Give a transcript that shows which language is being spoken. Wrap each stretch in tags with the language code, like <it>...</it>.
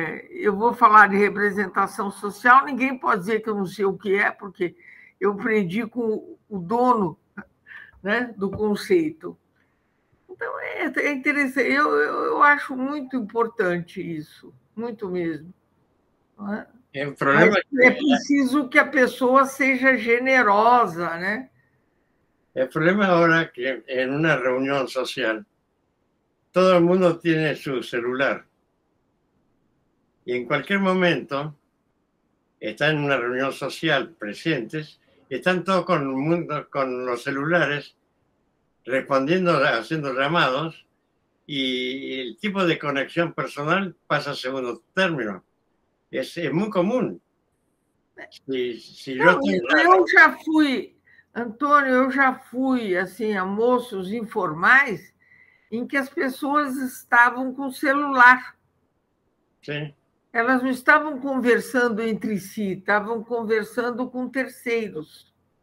<pt>Eu vou falar de representação social, ninguém pode dizer que eu não sei o que é, porque eu aprendi com o dono, né, do conceito. Então, é interessante. Eu acho muito importante isso, muito mesmo. Não é?</pt> <es>El problema</es> <pt>Mas é preciso que a pessoa seja generosa, né?</pt> <es>El problema ahora es que en una reunión social todo el mundo tiene su celular y en cualquier momento están en una reunión social presentes y están todos con los celulares respondiendo, haciendo llamados y el tipo de conexión personal pasa a segundo término. Es muy común. Si yo</es> <pt>Não,</pt> <es>tengo</es> <pt>eu já fui, Antônio, eu já fui assim, almoços informais em que as pessoas estavam com o celular.</pt> <es>Sí.</es> <pt>Elas não estavam conversando entre si, estavam conversando com terceiros.</pt>